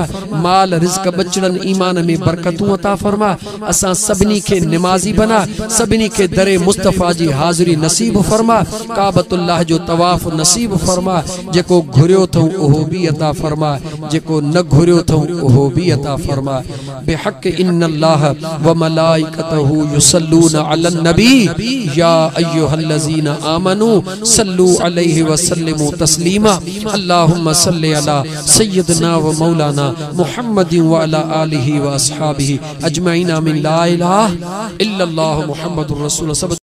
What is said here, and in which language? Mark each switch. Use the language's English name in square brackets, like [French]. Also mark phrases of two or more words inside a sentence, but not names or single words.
[Sindhi] माल रिज़्क़ बचड़न ईमान में बरकतूं अता फरमा। असां सभिनी खे निमाज़ी बना, सभिनी के दरे मुस्तफ़ा जी हाज़िरी नसीब फरमा। काबतुल्लाह जो तवाफ नसीब फरमा। जेको घुरियो थो ओहो भी अता फरमा, जेको न घुरियो थो ओहो भी अता फरमा। [Arabic] بحق إن الله وملائكته يصلون على النبي يا أيها الذين آمنوا صلوا عليه وسلموا تسليما. اللهم صل على سيدنا ومولانا محمد وعلى آله وأصحابه أجمعين. आमीन। لا إله إلا الله محمد رسول الله. [Sindhi] सब